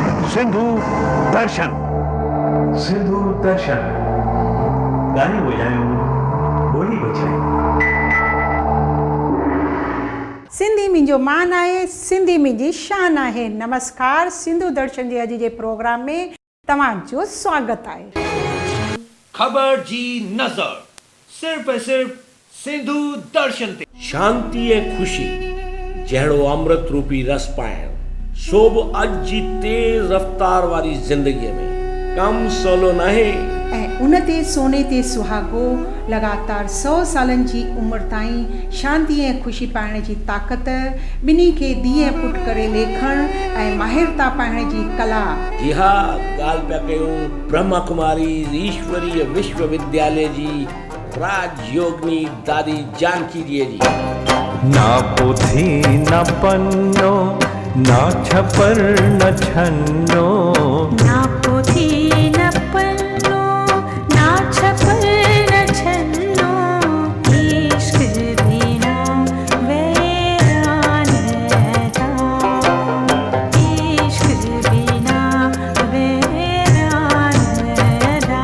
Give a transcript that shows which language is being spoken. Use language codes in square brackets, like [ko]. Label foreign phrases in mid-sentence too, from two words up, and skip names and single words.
[sd] सिंधु दर्शन। सिंधु दर्शन गाने बजायो, बोली बजाई। सिंधी मुंहिंजो मान आहे, सिंधी मुंहिंजी शान आहे। नमस्कार, सिंधु दर्शन जे अॼु जे प्रोग्राम में तव्हांजो स्वागत आहे। खबर जी नजर सिर्फ ऐं सिर्फ सिंधु दर्शन ते। शांति ऐं खुशी जहिड़ो अमृत रूपी रस पाइण शोभ अॼु जी तेज़ रफ़्तार वारी ज़िंदगीअ में कम सवलो नाहे। ऐं उन ते सोने ते सुहागो लगातार 100 सालनि जी उमिरि ताईं शांति ऐं खुशी पाइण जी ताक़त, ॿिन्ही खे धीअ पुट करे लेखण ऐं माहिरता पाइण जी कला। जी हा, ॻाल्हि पिया कयूं ब्रह्मा कुमारी ईश्वरीय विश्वविद्यालय जी राजयोगिनी दादी जानकी जी जी। ना पोथी न पन्नो, ना छपर न छन्नो, ना पोथी न पन्नो, ना छपर न छन्नो, इश्क बिना वीरान था, इश्क बिना वीरान था।